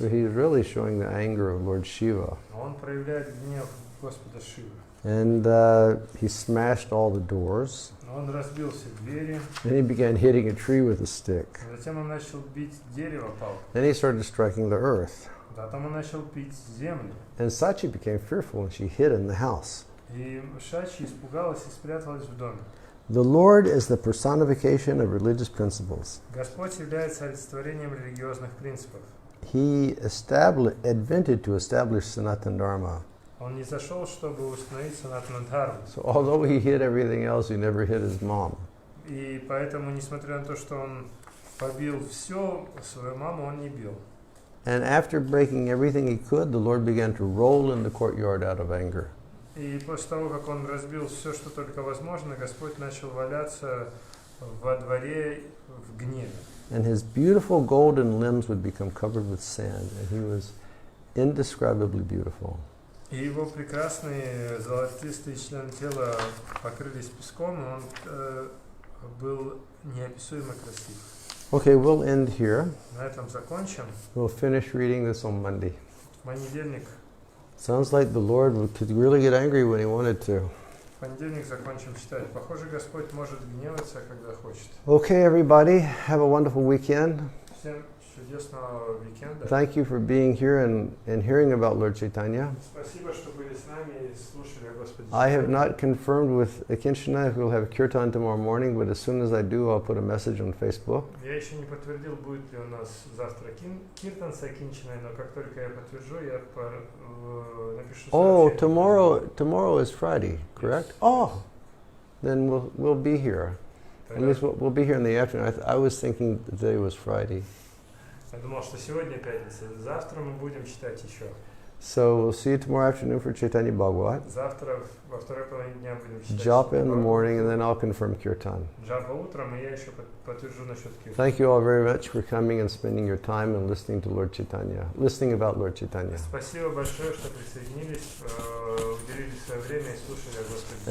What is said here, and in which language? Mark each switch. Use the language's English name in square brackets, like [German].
[English] So he's really showing the anger of Lord Shiva. [Russian] Он проявляет гнев Господа Шивы. [English] And he smashed all the doors. [Russian] Он разбил все двери. [English] Then he began hitting a tree with a stick. [Russian] Затем он начал бить дерево палкой. [English] Then he started striking the earth. [Russian] Потом он начал бить землю. [English] And Sachi became fearful and she hid in the house. [Russian] И Шачи испугалась и спряталась в доме. [English] The Lord is the personification of religious principles. [Russian] Господь является олицетворением религиозных принципов. [English] he invented to establish Sanatana Dharma. [Russian] Он не зашел, чтобы установить санатана дхарму. [English] So although he hid everything else, he never hid his mom. [Russian] И поэтому, несмотря на то, что он побил все, свою маму он не бил. [English] And after breaking everything he could, the Lord began to roll in the courtyard out of anger. [Russian] И после того, как он разбил все, что только возможно, Господь начал валяться во дворе в гневе. [English] And his beautiful golden limbs would become covered with sand, and he was indescribably beautiful. [Russian] И его прекрасные золотистые члены тела покрылись песком, и он был неописуемо красив. [English] Okay, we'll end here. [Russian] На этом закончим. [English] We'll finish reading this on Monday. [Russian] В понедельник. [English] Sounds like the Lord could really get angry when he wanted to. [Russian] В понедельник закончим читать. Похоже, Господь может гневаться, когда хочет. [English] Okay, everybody, have a wonderful weekend. [Russian] Всем чудесного уикенда. [English] Thank you for being here and hearing about Lord Chaitanya. [Russian] Спасибо, что были с нами и слушали о Господе. [English] I have not confirmed with Akinshana if we'll have kirtan tomorrow morning, but as soon as I do, I'll put a message on Facebook. [Russian] Я еще не подтвердил, будет ли у нас завтра киртан с Акинчиной, но как только я подтвержу, я напишу [English] Oh, [Russian] сообщение. [English] tomorrow is Friday, correct? Yes. Oh, then we'll be here. At least we'll be here in the afternoon. I was thinking the day was Friday. [Russian] Я думал, что сегодня пятница. Завтра мы будем читать еще. [English] So we'll see you tomorrow afternoon for Chaitanya Bhagavata. [Russian] Завтра во второй половине дня будем читать. [English] Japa in the morning, and then I'll confirm kirtan. [Russian] Джапа утром, и я еще подтвержу насчет киртана. [English] Thank you all very much for coming and spending your time and listening to Lord Chaitanya, listening about Lord Chaitanya. [Russian] Спасибо большое, что присоединились, уделили свое время и слушали о Господе.